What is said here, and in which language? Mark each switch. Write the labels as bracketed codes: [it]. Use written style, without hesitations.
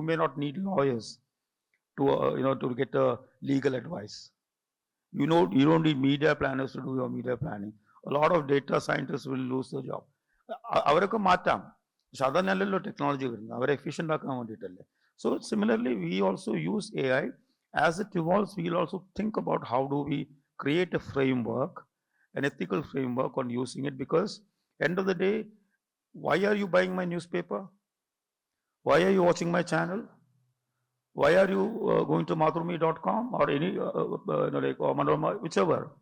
[en] You may not need lawyers to get a legal advice. You don't need media planners to do your media planning. A lot of data scientists will lose their job. [ml] അവരൊക്കെ മാറ്റാം, പക്ഷെ അതല്ലല്ലോ technology വരുന്നത്, അവരെ efficient ആക്കാൻ വേണ്ടിയിട്ടല്ലേ. [en] So similarly, we also use AI. As it evolves, we will also think about how do we create a framework, an ethical framework on using it. Because end of the day, why are you buying my newspaper? Why are you watching my channel? Why are you going to mathrumi.com or any like or Manorama, whichever?